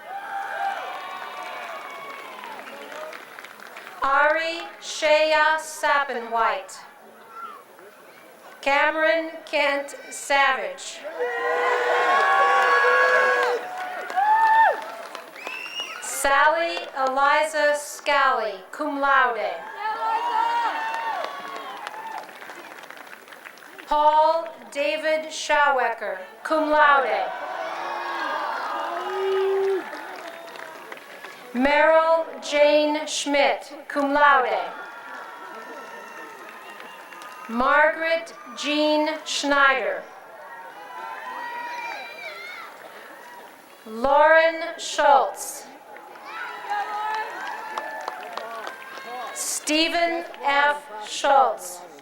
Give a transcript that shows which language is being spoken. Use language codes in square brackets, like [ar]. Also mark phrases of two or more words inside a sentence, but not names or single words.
[en] Ari Shea Sappenwhite. Cameron Kent Savage. Sally Eliza Scally, [la] cum laude. [en] Paul David Schauwecker, [la] cum laude. [en] Meryl Jane Schmidt, [la] cum laude. [en] Margaret Jean Schneider. Lauren Schultz. Stephen F. Schultz.